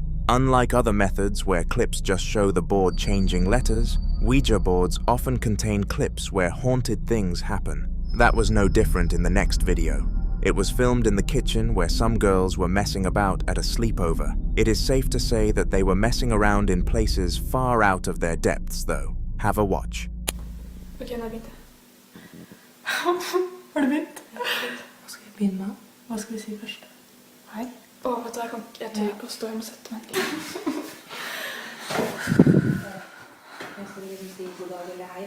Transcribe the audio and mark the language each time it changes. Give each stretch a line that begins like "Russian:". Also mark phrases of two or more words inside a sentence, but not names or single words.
English: Unlike other methods where clips just show the board changing letters, Ouija boards often contain clips where haunted things happen. That was no different in the next video. It was filmed in the kitchen where some girls were messing about at a sleepover. It is safe to say that they were messing around in places far out of their depths though. Have a watch.
Norwegian: Ok, nå begynte jeg. Har du begynt? Hva skal vi begynne med? Hva skal vi si først? Hei. Vet du, jeg tør ikke å stå, jeg må sette meg. Jeg skal liksom si god dag eller hei.